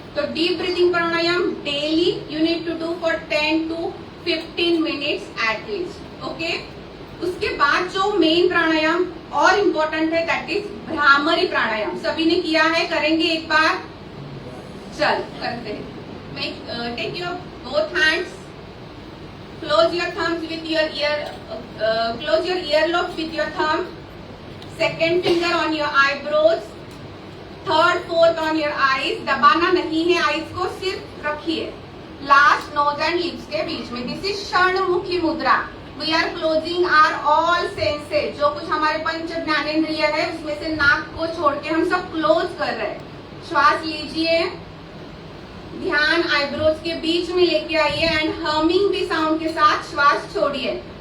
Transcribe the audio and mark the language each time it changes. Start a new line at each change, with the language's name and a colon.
English: तो deep breathing pranayama daily you need to do for 10 to 15 minutes at least.
Hindi: Okay, उसके बाद जो main प्राणायाम और इम्पोर्टेंट है
English: that is
Hindi: भ्रामरी प्राणायाम। सभी ने किया है, करेंगे एक बार? चल करते हैं।
English: Take your both hands, close your thumbs with your ear, close your earlobes with your thumb, second finger on your eyebrows, third fourth on your eyes।
Hindi: दबाना नहीं है आईज को, सिर्फ रखिए लास्ट नोज एंड लिप्स के बीच में।
English: This is shanmukhi mudra. We are closing our all senses,
Hindi: जो कुछ हमारे पंच ज्ञानेंद्रिय है उसमें से नाक को छोड़ के हम सब क्लोज कर रहे हैं। श्वास लीजिए, ध्यान आईब्रोज के बीच में लेके आइए एंड हमिंग भी साउंड के साथ श्वास छोड़िए।